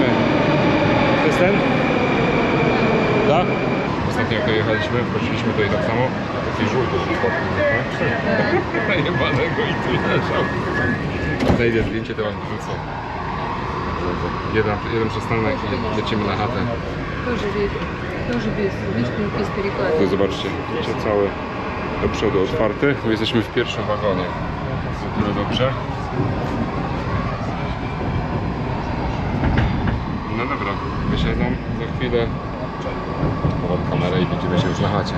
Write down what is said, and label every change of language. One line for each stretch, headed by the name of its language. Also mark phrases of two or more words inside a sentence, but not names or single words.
Polish: To jest ten? Tak? Ostatnio jak jechaliśmy, wchodziliśmy tutaj tak samo. Taki żółty najebanego i tu leżał. Znajdę zdjęcie, to wam wrzucę. Jeden przystanek i lecimy na chatę.
Russian: Тоже без перекладки.
Polish: To zobaczcie, widzicie, całe do przodu otwarte. Tu jesteśmy w pierwszym wagonie. Które dobrze. No dobra, wysiadam za chwilę. Chowam kamerę i widzimy się już na chacie.